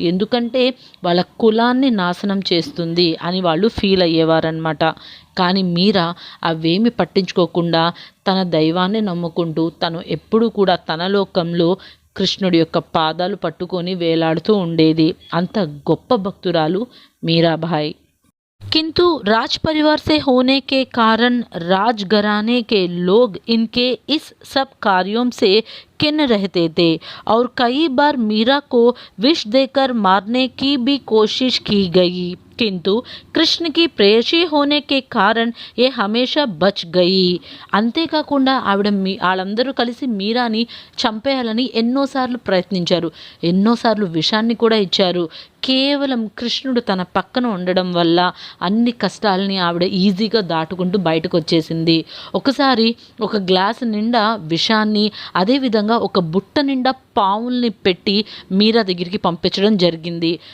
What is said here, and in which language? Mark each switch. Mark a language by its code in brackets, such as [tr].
[te] ఎందుకంటే వాళ్ళ కులాన్ని నాశనం చేస్తుంది అని వాళ్ళు ఫీల్ అయ్యేవారనమాట. కానీ మీరా అవేమి పట్టించుకోకుండా తన దైవాన్ని నమ్ముకుంటూ తను ఎప్పుడూ కూడా తన లోకంలో కృష్ణుడి యొక్క పాదాలు పట్టుకొని వేలాడుతూ ఉండేది. అంత గొప్ప భక్తురాలు మీరాబాయి. [hi] किंतु राज परिवार से होने के कारण राजघराने के लोग इनके इस सब कार्यों से किन रहते थे और कई बार मीरा को विष देकर मारने की भी कोशिश की गई, किंतु कृष्ण की प्रेयसी होने के कारण ये हमेशा बच गई. [te] అంతేకాకుండా వాళ్ళందరూ కలిసి మీరాని చంపేయాలని ఎన్నోసార్లు ప్రయత్నించారు. ఎన్నోసార్లు విషాన్ని కూడా ఇచ్చారు. కేవలం కృష్ణుడు తన పక్కన ఉండడం వల్ల అన్ని కష్టాలని ఆవిడ ఈజీగా దాటుకుంటూ బయటకు వచ్చేసింది. ఒకసారి ఒక గ్లాస్ నిండా విషాన్ని, అదేవిధంగా ఒక బుట్ట నిండా పావుల్ని పెట్టి మీరా దగ్గరికి పంపించడం జరిగింది.